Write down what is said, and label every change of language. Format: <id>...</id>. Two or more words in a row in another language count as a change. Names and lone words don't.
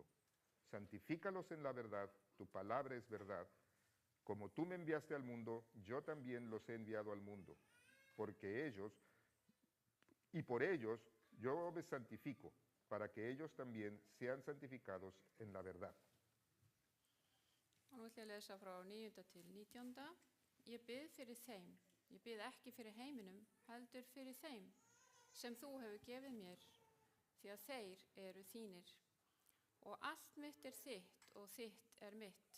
<es>Santifícalos en la verdad, tu palabra es verdad. Como tú me enviaste al mundo, yo también los he enviado al mundo. Por ellos yo me santifico, para que ellos también sean santificados en la verdad.</es> <is>Og nú ætla ég að lesa frá 9. til 19. Ég bið fyrir þeim, ég bið ekki fyrir heiminum, heldur fyrir þeim sem þú hefur gefið mér, því að þeir eru þínir. Og allt mitt er þitt og þitt er mitt.</is>